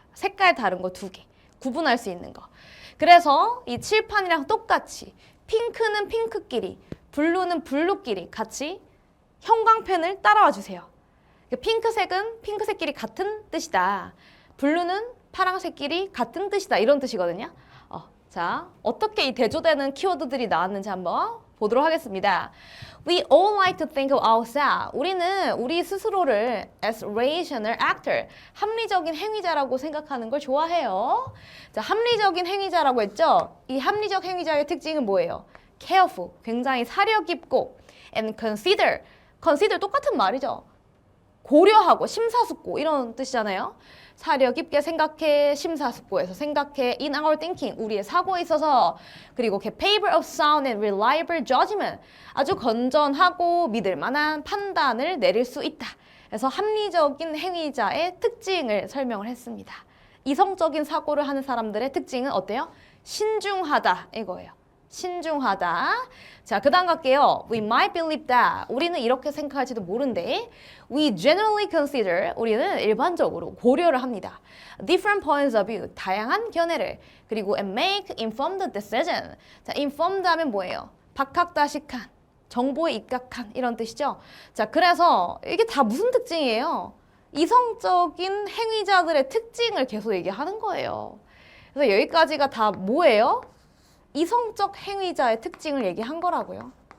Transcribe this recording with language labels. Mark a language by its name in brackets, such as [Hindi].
[Korean] 색깔 다른 거 2개, 구분할 수 있는 거. 그래서 이 칠판이랑 똑같이 핑크는 핑크끼리, 블루는 블루끼리 같이 형광펜을 따라와 주세요. 핑크색은 핑크색끼리 같은 뜻이다. 블루는 파란색끼리 같은 뜻이다. 이런 뜻이거든요. 자, 어떻게 이 대조되는 키워드들이 나왔는지 한번 보도록 하겠습니다. [English] We all like to think of ourselves. [Korean] 우리는 우리 스스로를 [English] as rational actor, [Korean] 합리적인 행위자라고 생각하는 걸 좋아해요. 자, 합리적인 행위자라고 했죠? 이 합리적 행위자의 특징은 뭐예요? [English] careful, [Korean] 굉장히 사려 깊고, [English] and consider [Korean] 똑같은 말이죠. 고려하고 심사숙고 이런 뜻이잖아요. 사려 깊게 생각해, 심사숙고해서 생각해, [English] in our thinking, [Korean] 우리의 사고에 있어서. 그리고 [English] capable of sound and reliable judgment, [Korean] 아주 건전하고 믿을 만한 판단을 내릴 수 있다. 그래서 합리적인 행위자의 특징을 설명을 했습니다. 이성적인 사고를 하는 사람들의 특징은 어때요? 신중하다 이거예요. 신중하다. 자, 그 다음 갈게요. [English] We might believe that. [Korean] 우리는 이렇게 생각할지도 모른데 [English] We generally consider. [Korean] 우리는 일반적으로 고려를 합니다. [English] Different points of view. [Korean] 다양한 견해를. 그리고 [English] and make informed decision. [Korean] 자, informed 하면 뭐예요? 박학다식한, 정보에 입각한 이런 뜻이죠. 자, 그래서 이게 다 무슨 특징이에요? 이성적인 행위자들의 특징을 계속 얘기하는 거예요. 그래서 여기까지가 다 뭐예요? 이성적 행위자의 특징을 얘기한 거라고요.